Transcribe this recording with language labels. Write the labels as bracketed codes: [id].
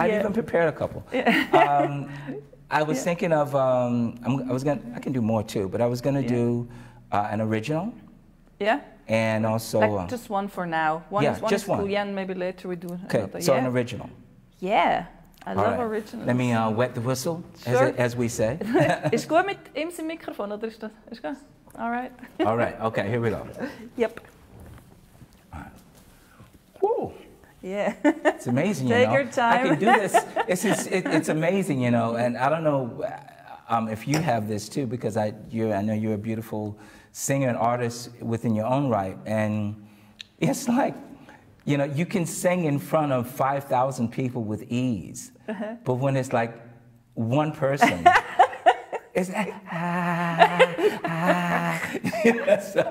[en] I've even prepared a couple. Yeah. I was thinking of, I can do more too, but I was going to do an original. Yeah. And also... just one for now. One is just cool. one. Yeah, and maybe later we do another. Okay, so an original. Yeah, I love originals. Let me wet the whistle, as we say. [de] Ist gut mit ihm sein Mikrofon, oder ist das? Ist gut? All right. [en] All right, okay, here we go. Yep. All right. Woo. Yeah. It's amazing, Take your time. I can do this. It's amazing, and I don't know if you have this too, because I know you're a beautiful singer and artist within your own right, and it's like, you can sing in front of 5,000 people with ease, but when it's like one person, it's like, so.